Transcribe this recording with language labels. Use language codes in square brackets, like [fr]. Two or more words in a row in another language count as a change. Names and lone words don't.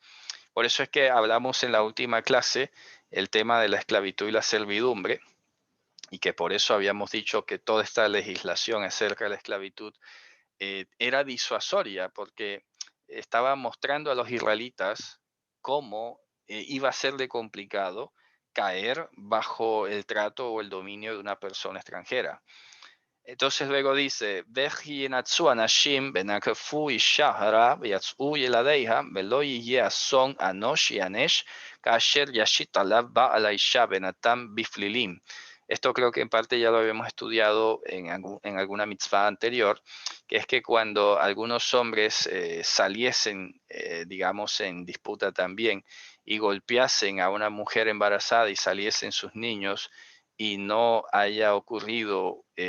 [es] Por eso es que hablamos en la última clase el tema de la esclavitud y la servidumbre, y que por eso habíamos dicho que toda esta legislación acerca de la esclavitud era disuasoria, porque estaba mostrando a los israelitas cómo iba a ser de complicado caer bajo el trato o el dominio de una persona extranjera. Entonces luego dice, [he] "וכי ינצו אנשים ונגפו אשה הרה ויצאו ילדיה ולא יהיה אסון ענוש יענש כאשר ישית עליו בעל אשה ונתן בפללים". [es] Esto creo que en parte ya lo habíamos estudiado en alguna mitzvah anterior, que es que cuando algunos hombres saliesen, digamos, en disputa también, y golpeasen a una mujer embarazada y saliesen sus niños, y no haya ocurrido,